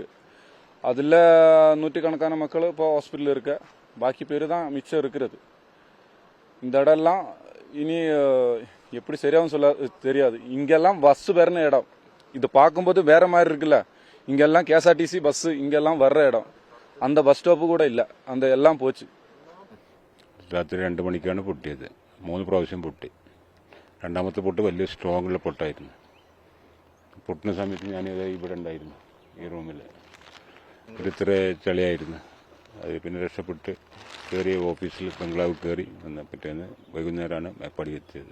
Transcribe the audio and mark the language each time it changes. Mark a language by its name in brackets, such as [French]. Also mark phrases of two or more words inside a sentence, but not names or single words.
[Tamil] அதுல 100கணக்கான மக்கள் இப்போ ஹாஸ்பிட்டல் இருக்க, பாக்கி பேரு தான் மிச்சம் இருக்கிறது. இந்த இடம் எல்லாம் இனி எப்படி சரியாவும் சொல்ல தெரியாது. இங்கெல்லாம் பஸ் வர்ற இடம். இது பார்க்கும்போது வேற மாதிரி இருக்குல்ல. இங்கெல்லாம் KSRTC பஸ் இங்கெல்லாம் வர்ற இடம். அந்த பஸ் [Malayalam] സ്റ്റോപ്പ് കൂടെ ഇല്ല. [Tamil] அந்த എല്ലാം പോச்சு. [Malayalam] രാത്രി 2 മണിക്കാണ് പൊട്ടിയത്. 3 പ്രാവശ്യം പൊട്ടി. 2ാമത്തെ പൊട്ട് വലിയ സ്ട്രോങ്ങുള്ള പൊട്ടായിരുന്നു. പൊട്ടുന്ന സമയത്ത് ഞാൻ ഇവിടെ ഉണ്ടായിരുന്നു, ഈ റൂമിൽ. ഇത്ര ചളിയായിരുന്നു. അത് പിന്നെ രക്ഷപ്പെട്ട് കയറി ഓഫീസിൽ ബംഗ്ലാവ് കയറി വന്ന പിറ്റേന്ന് വൈകുന്നേരമാണ് മേപ്പാടി എത്തിയത്.